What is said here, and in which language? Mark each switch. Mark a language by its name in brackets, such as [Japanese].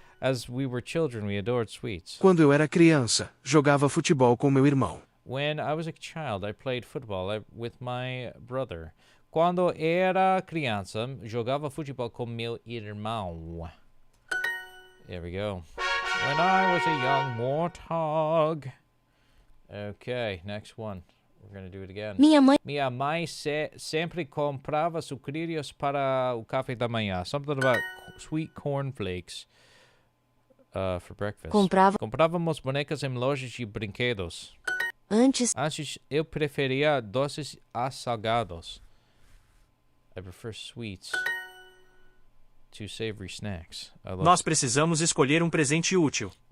[English] As we were children, we adored sweets. [Portuguese] Quando eu era criança, jogava futebol com meu irmão. [English] When I was a child, I played football with my brother. [Portuguese] Quando era criança, jogava futebol com meu irmão. [English] There we go. When I was a young warthog. Okay, next one. We're going to do it again. [Portuguese] Minha mãe sempre comprava sucrilhos para o café da manhã. [English] Something about sweet cornflakes for breakfast. [Portuguese] Comprávamos bonecas em lojas de brinquedos. Antes eu preferia doces a salgados. [English] I prefer sweets to savory snacks. [Portuguese] Nós precisamos escolher um presente útil.